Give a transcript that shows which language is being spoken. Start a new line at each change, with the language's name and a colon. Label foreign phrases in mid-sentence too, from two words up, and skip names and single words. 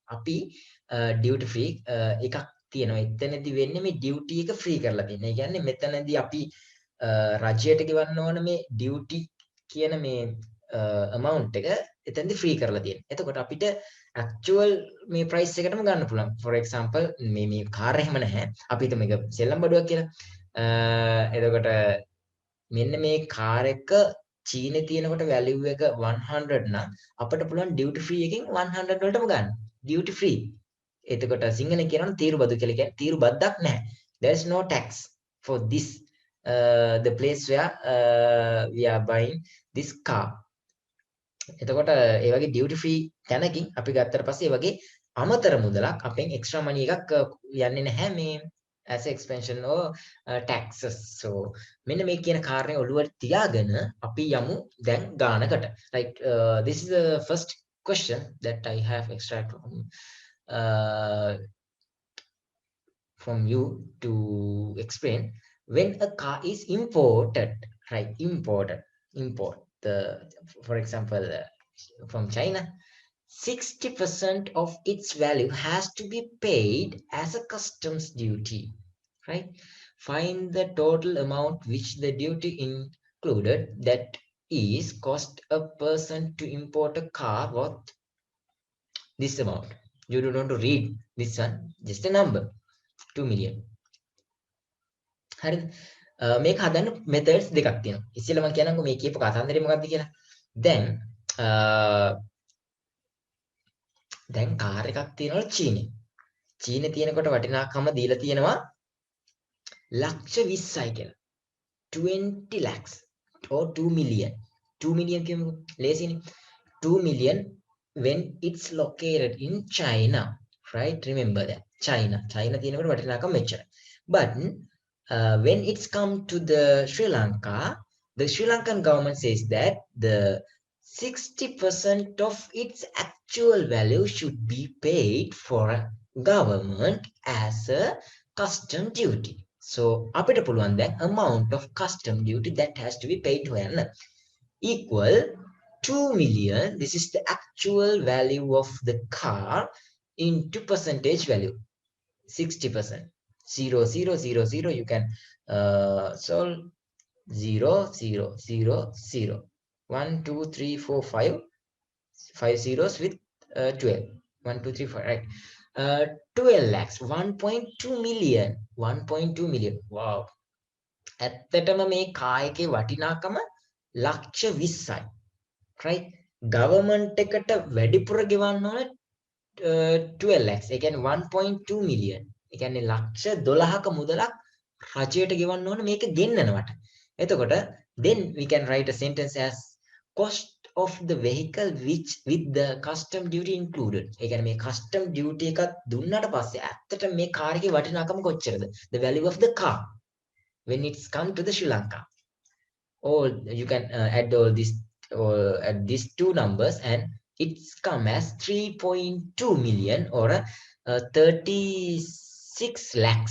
Sinhala: අපි
English: duty free
Sinhala: එකක් තියෙනවා. එතනදී වෙන්නේ මේ duty එක free කරලා තියෙනවා. ඒ කියන්නේ මෙතනදී අපි රජයට ගෙවන්න ඕන මේ duty කියන මේ amount එක එතනදී free කරලා තියෙනවා. එතකොට අපිට actual මේ price එකටම ගන්න පුළුවන්.
English: for example
Sinhala: මේ car එහෙම නැහැ. අපි හිතමු මේක සෙල්ලම් බඩුවක් කියලා. එතකොට මෙන්න මේ car එක චීනේ තියෙනකොට value එක 100 නම් අපිට පුළුවන්
English: duty free
Sinhala: එකෙන් 100 වලටම ගන්න.
English: duty free.
Sinhala: එතකොට සිංහලෙන් කියනවා තීරු බදු කියලා කියන්නේ තීරු බද්දක් නැහැ.
English: there is no tax for this the place where we are buying this car.
Sinhala: එතකොට ඒ වගේ
English: duty free
Sinhala: තැනකින් අපි ගත්තට පස්සේ ඒ වගේ අමතර මුදලක් අපෙන්
English: extra money
Sinhala: එකක් යන්නේ නැහැ මේ
English: as expansion or taxes.
Sinhala: So මෙන්න මේ කියන කාරණේ ඔළුවට තියාගෙන අපි යමු දැන් ගානකට. right.
English: This is the first question that I have extracted from you to explain. When a car is imported, right? Import for example from China, 60% of its value has to be paid as a customs duty, right? Find the total amount which the duty included, that is cost a person to import a car worth this amount. You don't want to read this one, just a number, 2 million.
Sinhala: හරිද? මේක හදන්න methods දෙකක් තියෙනවා. ඉස්සෙල්ලා මම කියනකො මේ කියපු කතන්දරේ මොකක්ද කියලා. දැන් දැන් කාර් එකක් තියෙනවා චීනේ. චීනේ තියෙනකොට වටිනාකම දීලා තියෙනවා ලක්ෂ 20යි කියලා.
English: 20 lakhs or 2 million.
Sinhala: 2 million කියමුකෝ. ලේසිනේ.
English: 2 million when it's located in China. Right? Remember that. China. China
Sinhala: තියෙනකොට වටිනාකම මෙච්චරයි.
English: But when it's come to the Sri Lanka, the Sri Lankan government says that the 60% of its actual value should be paid for government as a custom duty. So
Sinhala: අපිට පුළුවන් දැන්
English: amount of custom duty that has to be paid හොයන්න equal 2 million. This is the actual value of the car into percentage value 60%. 0 0 0 0 you can solve 0 0 0 0 1 2 3 4 5 5 zeros with 12 1 2 3 4 right 12 lakhs 1.2 million 1.2 million wow ඇත්තටම
Sinhala: මේ කායකේ වටිනාකම ලක්ෂ 20යි
English: right government
Sinhala: එකට වැඩිපුර ගෙවන්න ඕන 12 lakhs ඒ කියන්නේ 1.2 million ඒ කියන්නේ ලක්ෂ 12ක මුදලක් රජයට ගෙවන්න ඕන මේක ගෙන්නනවට එතකොට
English: then we can write a sentence as cost of the vehicle which with the custom duty included.
Sinhala: ඒ කියන්නේ මේ
English: custom duty
Sinhala: එකක් දුන්නාට පස්සේ ඇත්තට මේ කාර් එකේ වටිනාකම කොච්චරද?
English: The value of the car when it's come to the Sri Lanka. Or you can add all this or add these two numbers and it's come as 3.2 million or 36 lakhs.